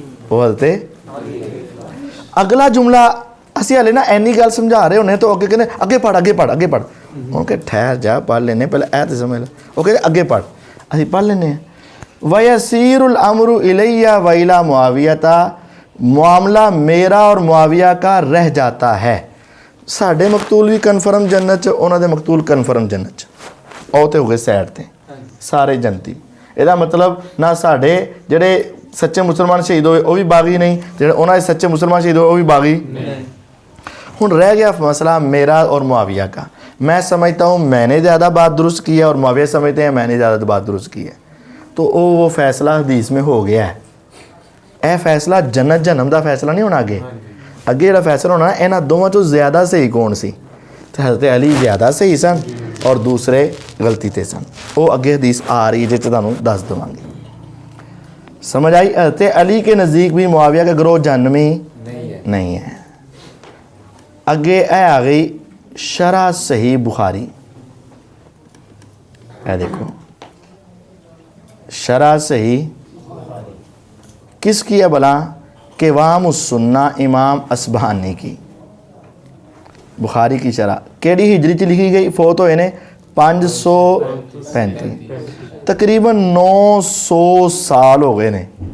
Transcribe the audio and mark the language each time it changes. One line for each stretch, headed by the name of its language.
Punjabi: وہ حضرت اگلا جملہ اسی ہلے نا اینی گل سمجھا رہے ہونے تو اگے کہنے اگے پڑھ اگے پڑھ اگے پڑھ. انہوں کہ ٹھہر جا پڑھ لینے پہلے اے تے سمجھ لو. وہ کہ اگے پڑھ اسی پڑھ لینے ہیں.
Arabic: وَيَسِيرُ الْأَمْرُ إِلَيَّ وَإِلَى مُعَاوِيَةَ
Urdu: معاملہ میرا اور معاویہ کا رہ جاتا ہے.
Punjabi: ساڈے مقتول بھی کنفرم جنت چ انہاں دے مقتول کنفرم جنت چ او تے ہو گئے سائڈ تے سارے جنتی. یہ مطلب نہ ساڈے جڑے سچے مسلمان شہید ہوئے وہ بھی باغی نہیں, جڑے انہاں دے سچے مسلمان شہید ہوئے وہ بھی باغی نہیں.
Urdu: ہن رہ گیا مسئلہ میرا اور معاویہ کا. میں سمجھتا ہوں میں نے زیادہ بات درست کی ہے اور معاویہ سمجھتے ہیں میں نے زیادہ بات درست کی ہے. تو وہ فیصلہ حدیث میں ہو گیا ہے.
Punjabi: اے فیصلہ جنت جہنم دا فیصلہ نہیں ہونا. اگے جڑا فیصلہ ہونا انہاں دوواں چوں زیادہ صحیح کون سی؟ تو حضرت علی زیادہ صحیح سن اور دوسرے غلطی تے سن. وہ اگے حدیث آ رہی ہے جس تانوں دس دواں گے.
Urdu: سمجھ آئی؟ حضرت علی کے نزدیک بھی معاویہ کا گروہ جہنمی نہیں ہے.
Punjabi: اگے اے آ گئی شرح صحیح بخاری. اے دیکھو شرح صحیح کس کی ہے بلا؟ قوام السنہ امام اصبہانی کی. بخاری کی شرح کیڑی ہجری چ لکھی گئی؟ فوت ہوئے نے 535 تقریباً 900 سال ہو گئے نے.